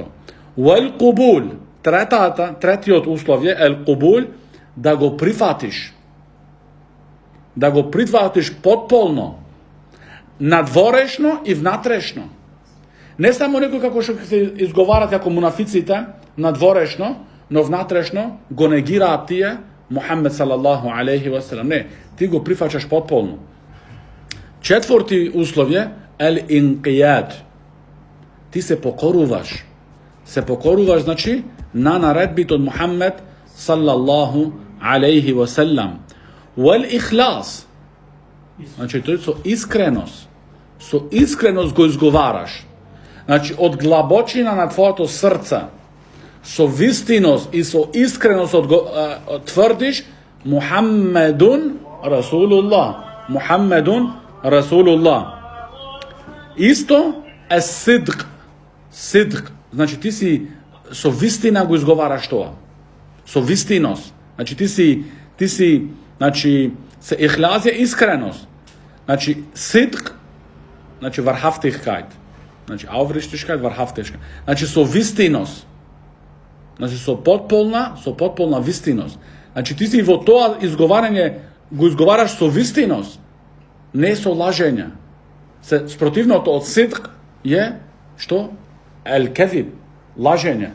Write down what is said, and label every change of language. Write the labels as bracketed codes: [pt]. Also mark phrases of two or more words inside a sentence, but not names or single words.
[ar] والقبول, [mk] третиот услов е [ar] القبول, [mk] да го прифатиш. Да го прифатиш потполно, надворешно и внатрешно. Не само некој како што се изговарат како мунафиците, надворешно, но внатрешно го негираат тие Мухаммед [ar] صلى الله عليه وسلم. [mk] Не, ти го прифаќаш потполно. Четврти услов е ел-инқијад. Ти се покоруваш. Се покоруваш, значи, на наредбите од Мухаммед [ar] صلى الله عليه وسلم. [mk] Уел-ихлас. Значи, тој со искреност. Со искреност го изговараш. Значи, од длабочина на твоето срце, со вистиност и со искреност тврдиш [ar] محمد رسول الله. محمد رسول الله. [mk] Исто е сидқ. Сидқ. Значи, ти си со вистина го изговараш тоа. Со вистиност. Значи, ти си, значи, се ихлазија искреност. Значи, сидқ, значи, вархафтихкајт. Значи, [de] aufrichtigkeit, wahrhaftigkeit. [mk] Значи, со вистиност. Значи, со потполна вистиност. Значи, ти си во тоа изговарање, го изговараш со вистиност, не со лажење. Спротивното од сидқ е, што? Ел-кезиб, лажење.